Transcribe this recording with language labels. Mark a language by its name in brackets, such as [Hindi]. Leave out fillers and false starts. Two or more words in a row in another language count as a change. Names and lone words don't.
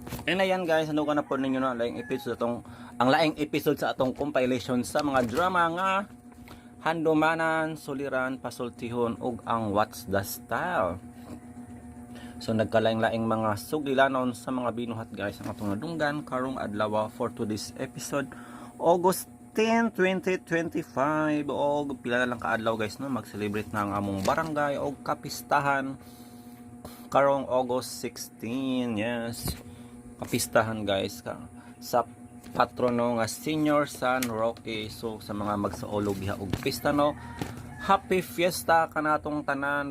[Cebuano] Okay na yan guys, ano ka na po ninyo na laing episode ang laing episode sa atong compilation sa mga drama nga Handumanan, Suliran, Pasultihon ug ang What's the Style. So nagkalaing-laing mga sugilanon sa mga binuhat guys ang atong nadunggan karong adlaw [English] for today's episode [Cebuano] August 10, 2025 og pila na lang kaadlaw guys no mag-celebrate na ang among barangay og kapistahan karong August 16. Yes, kapistahan guys sa patrono nga Senior San Roque. So sa mga magsaolog diha og pista no, [English] happy fiesta [Cebuano] kanatong tanan.